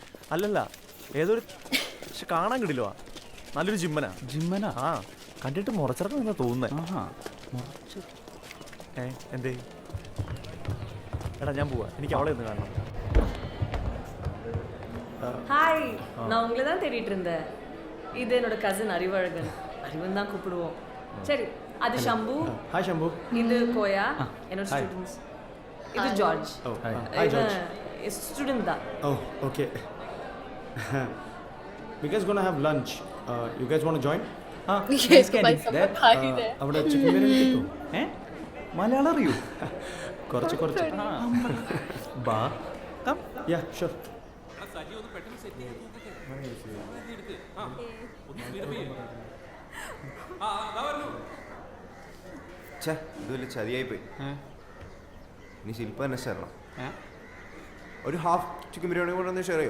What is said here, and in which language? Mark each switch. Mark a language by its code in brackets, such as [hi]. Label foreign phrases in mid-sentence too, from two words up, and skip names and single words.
[ml] അല്ലല്ല ഏതൊരു പക്ഷെ കാണാൻ കിടില്ലോ നല്ലൊരു ജിമ്മനാ. ജിമ്മനാ? ആ കണ്ടിട്ട് മുറച്ചിറക്കുന്ന തോന്നുന്നേ. ആഹാ. എന്തേ? എടാ ഞാൻ പോവാ, എനിക്ക് അവളെ ഒന്ന് കാണണം. [ta] ஹாய், நான் உங்களை தான் தேடிட்டு இருந்தேன். இது என்னோட கசின் அறிவழகன். அறிவன் தான் கூப்பிடுவோம். சரி, அது ஷம்பு. [ml] ഹായ് ശംഭു. [ta] இது கோயா, என்னோட ஸ்டூடெண்ட்ஸ். இது ஜார்ஜ். இது ஸ்டூடெண்ட் தான். [en] Oh, okay. We guys gonna have lunch. You guys want to join? [hi] ये तो भाई सब लोग खा ही रहे हैं. [ml] അവിടെ ചിക്കൻ ബിരിയാണി കിട്ടും. മലയാളം അറിയൂ? കുറച്ച് കുറച്ച്. ബാ കം. [en] Yeah, sure. [ml] ഛേ, ഇത് വലിയ ചതിയായിപ്പോയി. ഇനി ശില്പ തന്നെ ഷെയർ ഒരു [en] half chicken biryani [ml] കൂടെ ഒന്ന് ഷെയർ ചെയ്യോ?